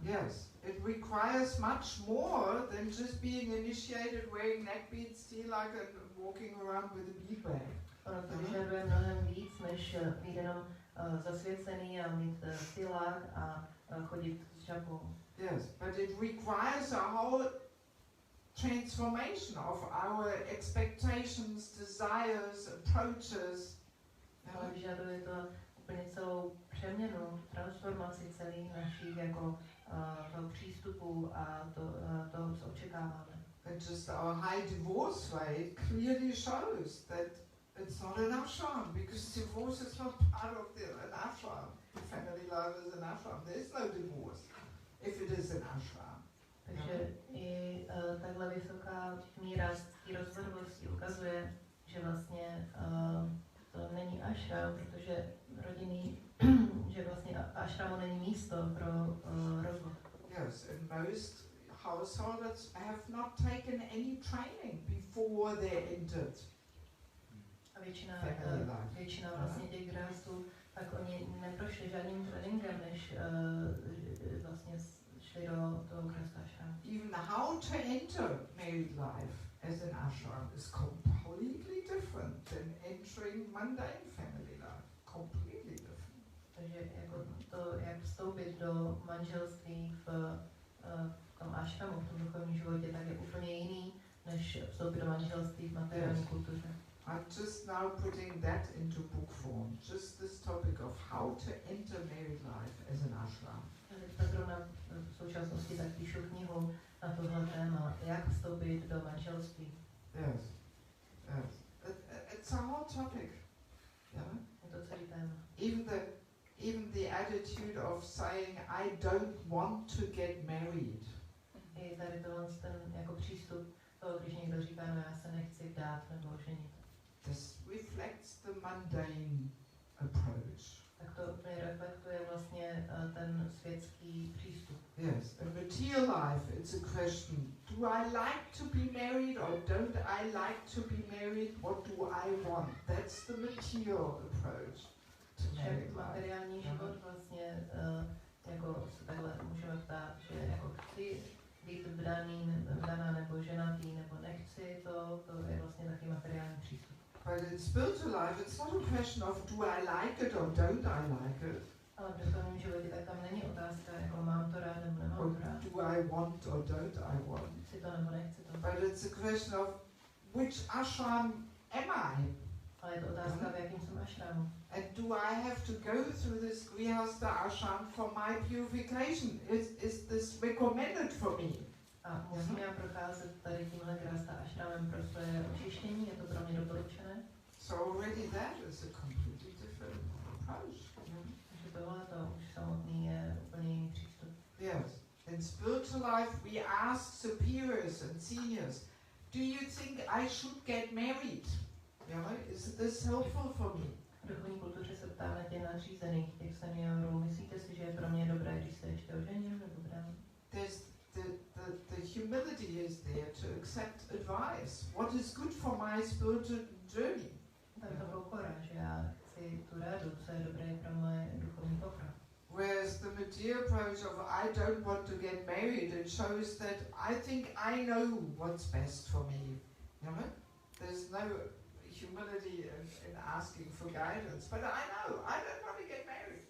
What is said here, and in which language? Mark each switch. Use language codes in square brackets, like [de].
[en] Yes, it requires much more than just being initiated, wearing neck beads, tilak and walking around with a bead bag. [cs] Ono to vyžaduje mnohem víc, než být jenom zasvěcený a mít tilak a chodit s žabou. [en] Yes, but it requires a whole transformation of our expectations, desires, approaches. [cs] Ale vyžaduje to úplně celou přeměnu, transformaci celých našich jako toho přístupu a toho, co očekáváme. [en] And just our high divorce rate clearly shows that it's not an ashram, because divorce is not part of an ashram. Family life is an ashram. There is no divorce if it is an ashram. [cs] Takže i takhle vysoká míra rozvodovosti ukazuje, že vlastně to není ashram, protože rodinný, že vlastně ashramu není místo pro rozvod. [en] Yes, and most householders have not taken any training before they entered [cs] A většina vlastně těch grihastů, tak oni neprošli žádným tréninkem, než vlastně šli do toho grihastha ashramu. [en] Even how to enter married life as an ashram is completely different than entering mundane family life. Completely different. [cs] Takže jako to, jak vstoupit do manželství v tom ashramu, v tom duchovním životě, tak je úplně jiný, než vstoupit do manželství v materiální kultuře. [en] I'm just now putting that into book form. Just this topic of how to enter married life as an ashram. [cs] Teďka zrovna v současnosti tak píšu knihu na tohle téma, jak vstoupit do manželství. [en] Yes, yes. It's a whole topic. Yeah. [cs] Je to celý téma. [en] Even the attitude of saying I don't want to get married. [cs] I tady ten jako přístup toho, když někdo říká, no já se nechci vdát nebo ženit. [en] This reflects the mundane approach. [cs] Tak to úplně reflektuje vlastně ten světský přístup. [en] Yes, in material life it's a question, do I like to be married or don't I like to be married? What do I want? That's the material approach to married life. [cs] Materiální život vlastně jako se takhle můžeme ptát, že jako chci být vdaná nebo ženatý nebo nechci, to je vlastně taky materiální přístup. [en] But in spiritual life it's not a question of do I like it or don't I like it. [cs] Ale v duchovním životě tak tam není otázka, jako mám to rád nebo nemám to rád. [en] Do I want or don't I want? [cs] Chci to nebo nechci to. [en] But it's a question of which ashram am I? [cs] Ale je to otázka, v jakém jsem ashramu. [en] And do I have to go through this Grihastha ashram for my purification? Is this recommended for me? [cs] A musím já procházet tady tímhle Grihastha ashramem pro své očištění, je to pro mě doporučené? [en] So already that is a completely different approach. [cs] Takže tohle to už samotný je úplně jiný přístup. [en] Yes. In spiritual life we ask superiors and seniors, do you think I should get married? Is this helpful for me? [cs] V duchovní kultuře se ptáme těch nadřízených, těch seniorů, myslíte si, že je pro mě dobré, když se ještě ožením nebo dám? [en] The humility is there to accept advice. What is good for my spiritual journey? [cs] Tam je to pokora, že já chci tu radu, co je dobré pro moje duchovní pokrok. [en] Whereas the material approach of I don't want to get married, it shows that I think I know what's best for me. You know? There's no humility in asking for guidance, but I know I don't want to get married.